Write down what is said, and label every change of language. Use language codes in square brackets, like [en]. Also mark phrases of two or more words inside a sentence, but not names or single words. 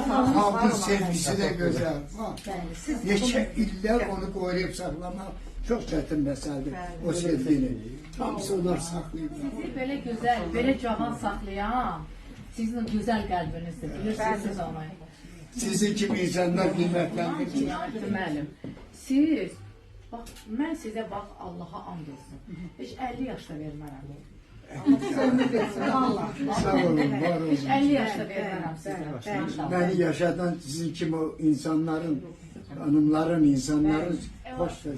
[tr] Halkın sevgisi de güzel. [az] Neçə illər [tr] onu koruyup saklamak çok çetin meseledir. [az] O sevgini. Hamısı onlar saklayıp. [tr] Sizi böyle güzel, böyle cavan saklayan sizin güzel kalbinizdir. Bilirsiniz onu. Sizin gibi insanlar kıymetlendirir. [az] Müəllim, siz, bax, mən sizə bax, Allaha and olsun. Heç 50 yaşda vermərəm. Allah. Sağ olun, var olun. Heç 50 yaşda vermərəm sizə. [tr] Beni yaşatan [az] sizin kimi [tr] o insanların, hanımların, insanların hoş sözü.